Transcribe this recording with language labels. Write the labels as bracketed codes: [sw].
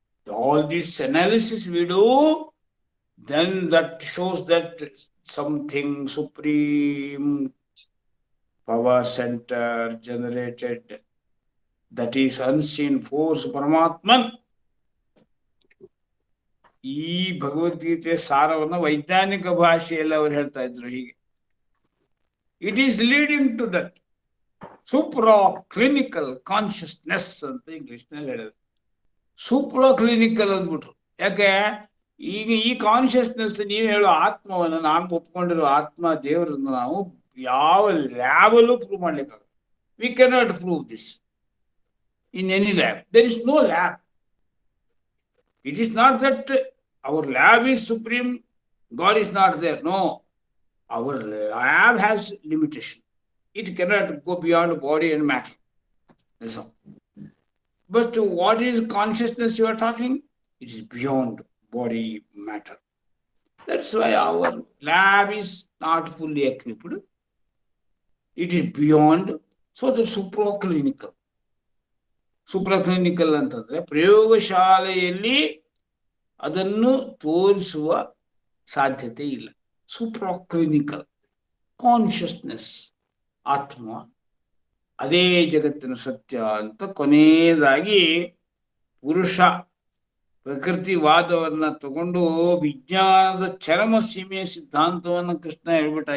[en] All this analysis we do, then that shows that something supreme power center generated, that is unseen force, Paramatman. [kn] ಈ ಭಗವದ್ಗೀತೆ ಸಾರವನ್ನು ವೈಜ್ಞಾನಿಕ ಭಾಷೆಯಲ್ಲಿ ಅವರು ಹೇಳ್ತಾ ಇದ್ರು ಹೀಗೆ. [en] It is leading to that supraclinical consciousness [kn] ಅಂತ ಇಂಗ್ಲಿಷ್ನಲ್ಲಿ ಹೇಳಿದ್ರು. ಸೂಪ್ರಾಕ್ಲಿನಿಕಲ್ ಅಂದ್ಬಿಟ್ರು. ಯಾಕೆ? ಈಗ ಈ ಕಾನ್ಷಿಯಸ್ನೆಸ್ ನೀವು ಹೇಳೋ ಆತ್ಮವನ್ನು, ನಾನು ಒಪ್ಕೊಂಡಿರೋ ಆತ್ಮ ದೇವರನ್ನ ನಾವು ಯಾವ ಲ್ಯಾಬಲ್ಲೂ prove ಮಾಡ್ಲಿಕ್ಕಾಗಲ್ಲ. [en] We cannot prove this in any lab. There is no lab. It is not that our lab is supreme, God is not there. No. Our lab has limitation. It cannot go beyond body and matter. That's all. But what is consciousness you are talking? It is beyond body, matter. That's why our lab is not fully equipped. It is beyond. So the supraclinical. [kn] ಸೂಪ್ರಾಕ್ಲಿನಿಕಲ್ ಅಂತಂದ್ರೆ ಪ್ರಯೋಗಶಾಲೆಯಲ್ಲಿ ಅದನ್ನು ತೋರಿಸುವ ಸಾಧ್ಯತೆ ಇಲ್ಲ. ಸೂಪ್ರಾಕ್ಲಿನಿಕಲ್ consciousness, ಆತ್ಮ, ಅದೇ ಜಗತ್ತಿನ ಸತ್ಯ ಅಂತ ಕೊನೆಯದಾಗಿ ಪುರುಷ ಪ್ರಕೃತಿವಾದವನ್ನ ತಗೊಂಡು ವಿಜ್ಞಾನದ ಚರಮ ಸೀಮೆಯ ಸಿದ್ಧಾಂತವನ್ನ ಕೃಷ್ಣ ಹೇಳ್ಬಿಟ್ಟ.